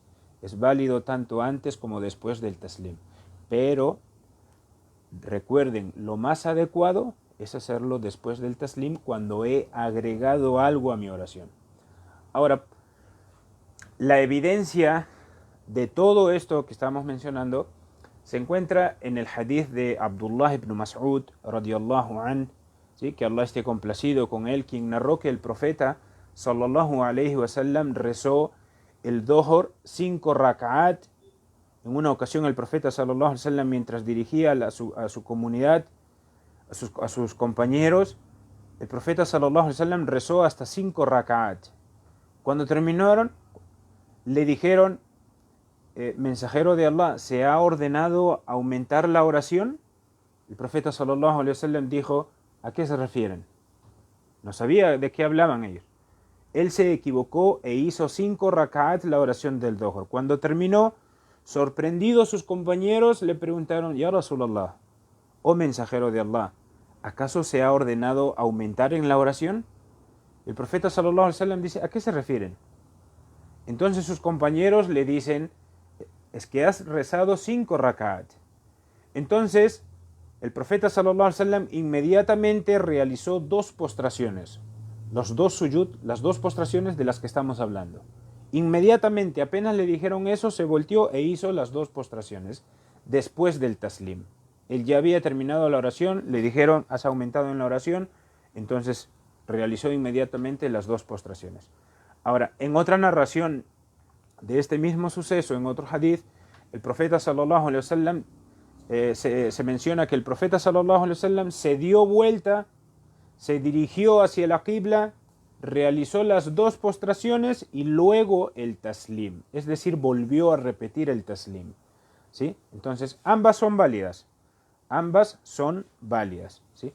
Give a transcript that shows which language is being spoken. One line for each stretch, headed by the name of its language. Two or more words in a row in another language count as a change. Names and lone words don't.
Spanish: Es válido tanto antes como después del taslim. Pero recuerden, lo más adecuado es hacerlo después del taslim cuando he agregado algo a mi oración. Ahora, la evidencia de todo esto que estamos mencionando se encuentra en el hadith de Abdullah ibn Mas'ud
Arabic: رضي الله عن,
Spanish: ¿sí? Que Allah esté complacido con él, quien narró que el profeta
Arabic: صلى الله عليه وسلم
Spanish: rezó el Dhuhr 5 rak'at. En una ocasión el profeta
Arabic: صلى الله عليه وسلم,
Spanish: mientras dirigía a su comunidad, a sus compañeros, el profeta
Arabic: صلى الله عليه وسلم
Spanish: rezó hasta 5 rak'at. Cuando terminaron, le dijeron: mensajero de Allah, ¿se ha ordenado aumentar la oración? El profeta
Arabic: صلى الله عليه وسلم
Spanish: dijo: ¿a qué se refieren? No sabía de qué hablaban ellos. Él se equivocó e hizo 5 rak'at la oración del Dhuhr. Cuando terminó, sorprendidos sus compañeros le preguntaron:
Arabic: يا رسول الله,
Spanish: oh mensajero de Allah, ¿acaso se ha ordenado aumentar en la oración? El profeta
Arabic: صلى الله عليه وسلم
Spanish: dice: ¿a qué se refieren? Entonces sus compañeros le dicen: es que has rezado 5 rak'at. Entonces el profeta
Arabic: صلى الله عليه وسلم
Spanish: inmediatamente realizó 2 postraciones, los 2 sujud, las 2 postraciones de las que estamos hablando. Inmediatamente, apenas le dijeron eso, se volteó e hizo las 2 postraciones después del taslim. Él ya había terminado la oración, le dijeron: has aumentado en la oración, entonces realizó inmediatamente las 2 postraciones. Ahora, en otra narración de este mismo suceso, en otro hadith, el profeta
Arabic: صلى الله عليه وسلم,
Spanish: se menciona que el profeta
Arabic: صلى الله عليه وسلم
Spanish: se dio vuelta, se dirigió hacia la qibla, realizó las 2 postraciones y luego el taslim, es decir, volvió a repetir el taslim, ¿sí? Entonces, ambas son válidas, ¿sí?